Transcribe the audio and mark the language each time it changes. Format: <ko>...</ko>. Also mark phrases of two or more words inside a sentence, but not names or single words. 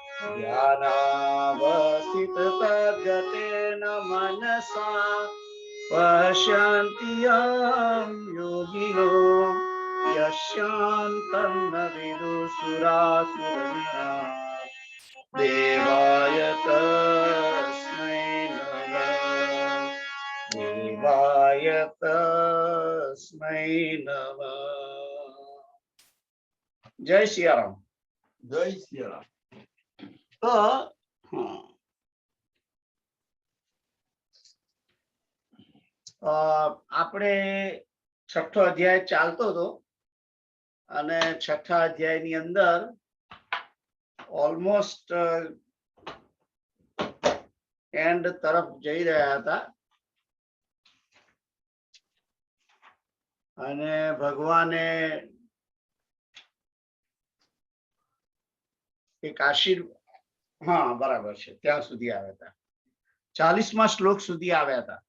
<sa>ध्यानावस्थिततद्गतेन मनसा पश्यन्ति यं योगिनो यस्यान्तं न विदुषुरासुरः देवाय तस्मै नमः देवाय तस्मै नमः।</sa> <hi>जय सियाराम। जय सियाराम।</hi> <gu>तो આપણે છઠ્ઠો અધ્યાય ચાલતો હતો અને છઠ્ઠા અધ્યાયની અંદર ઓલમોસ્ટ એન્ડ તરફ જઈ રહ્યા હતા અને ભગવાને એક હા બરાબર છે ત્યાં સુધી આવ્યા હતા 40મા શ્લોક સુધી આવ્યા હતા.</gu>